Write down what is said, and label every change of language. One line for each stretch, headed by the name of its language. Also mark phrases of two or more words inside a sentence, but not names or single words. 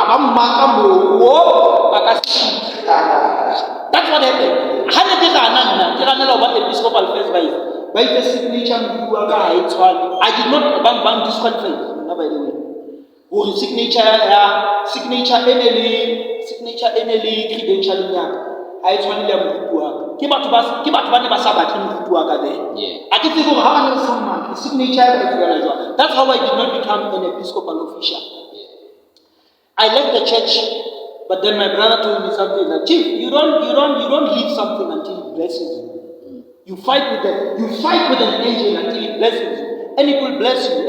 English: That's what happened. Episcopal first by the signature, I did not disqualify, by the way. Signature NLE credentialing.
Southern Sotho: I tshwanile moruti wa ka. Ke batho ba ne ba sa batle moruti wa ka there.
English: I can think of how I know someone, the signature. That's how I did not become an Episcopal official. I left the church, but then my brother told me something like, Chief, you don't leave something until it blesses you. You fight with an angel until it blesses you, and it will bless you.